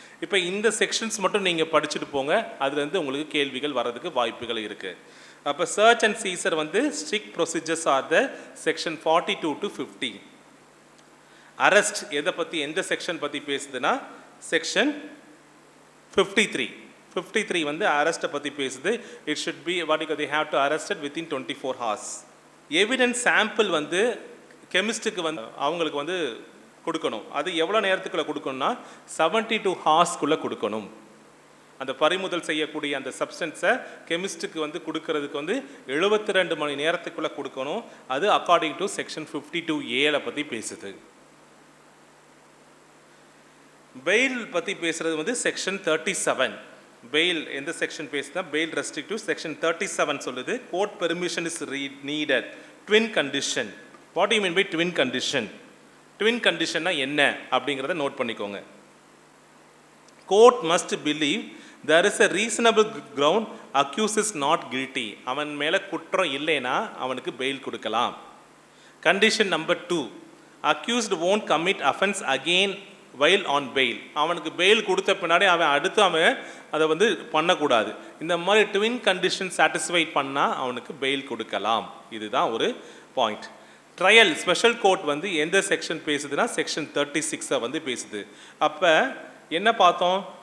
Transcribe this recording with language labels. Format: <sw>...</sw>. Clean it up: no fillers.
<ta>இப்போ இந்த செக்ஷன்ஸ் மட்டும் நீங்கள் படிச்சுட்டு போங்க, அதுலேருந்து உங்களுக்கு கேள்விகள் வர்றதுக்கு வாய்ப்புகள் இருக்குது.</ta> <en>அப்போ search and seizure வந்து strict procedures are the section 42 to 50.</en> <ta>Arrest எதை பற்றி, எந்த செக்ஷன் பற்றி பேசுதுன்னா செக்ஷன் 53 வந்து அரெஸ்ட்டை பற்றி பேசுது.</ta> <en>It should be they have to arrested within 24 hours.</en> <ta>Evidence sample வந்து கெமிஸ்ட்டுக்கு வந்து அவங்களுக்கு வந்து கொடுக்கணும். அது எவ்வளோ நேரத்துக்குள்ளே கொடுக்கணும்னா 72 ஹார்ஸ்க்குள்ளே கொடுக்கணும். அந்த பறிமுதல் செய்யக்கூடிய அந்த சப்ஸ்டன்ஸை கெமிஸ்ட்டுக்கு வந்து கொடுக்கறதுக்கு வந்து 72 மணி நேரத்துக்குள்ளே கொடுக்கணும். அது அக்கார்டிங் டு செக்ஷன் 52A பற்றி பேசுது. பெயில் பற்றி பேசுகிறது வந்து செக்ஷன் 37. பெயில் எந்த செக்ஷன் பேசுனா, பெயில் ரெஸ்ட்ரிக்டிவ் செக்ஷன் 37 சொல்லுது.</ta> <en>Court permission is needed, twin condition. What you mean by twin condition?</en> <ta>Twin கண்டிஷன்னா என்ன அப்படிங்கிறத நோட் பண்ணிக்கோங்க.</ta> <en>Court must believe there is a reasonable ground accused is not guilty.</en> <ta>அவன் மேலே குற்றம் இல்லைன்னா அவனுக்கு பெயில் கொடுக்கலாம்.</ta> <en>Condition number 2, accused won't commit offense again while on bail.</en> <ta>அவனுக்கு பெயில் கொடுத்த பின்னாடி அவன் அடுத்து அவன் அதை வந்து பண்ணக்கூடாது. இந்த மாதிரி ட்வின் கண்டிஷன் சாட்டிஸ்ஃபை பண்ணால் அவனுக்கு பெயில் கொடுக்கலாம். இதுதான் ஒரு பாயிண்ட். ட்ரையல் ஸ்பெஷல் கோர்ட் வந்து எந்த செக்ஷன் பேசுதுன்னா செக்ஷன் 36 வந்து பேசுது. அப்போ என்ன பார்த்தோம்?</ta>